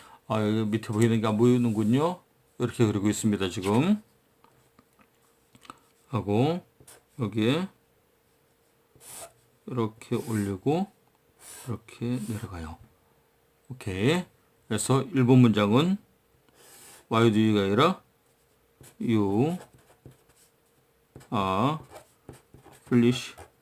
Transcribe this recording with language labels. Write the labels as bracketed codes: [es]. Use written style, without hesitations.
[ko] 여기 밑에 보이는 게 안 보이는군요. 이렇게 그리고 있습니다, 지금. 하고, 여기에, 이렇게 올리고, 이렇게 내려가요. 오케이. 그래서 1번 문장은, [en] why do you가 [ko] 아니라, [en] you are foolish.